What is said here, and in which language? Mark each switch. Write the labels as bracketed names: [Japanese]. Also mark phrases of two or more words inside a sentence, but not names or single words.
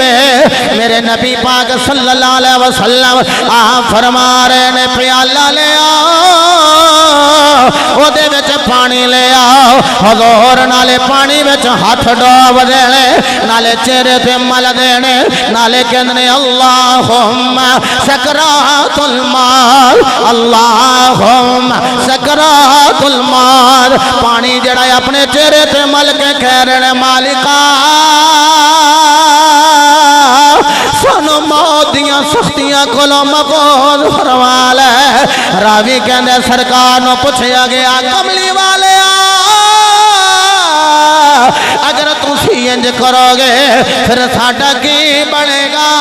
[Punjabi] ہے میرے نبی پاک [Arabic] صلى الله عليه وسلم [Punjabi] آپ فرما رہے نے پیالہ لے آؤ اودے وچ پانی لے آؤ حضور نالے پانی وچ ہاتھ ڈوب دینے نالے چہرے پہ مل دینے نالے کہنے [Arabic] اللهم سكرات الموت اللهم سكرات الموت [Punjabi] پانی جڑا اپنے چہرے پہ مل کے کہہ رہے مالکا سانوں موت دیاں سختیاں کولوں محفوظ فرما لے راوی کہندے سرکار نوں پچھیا گیا کملی والے اگر تسی انج کرو گے فیر ساڈا کی بنے گا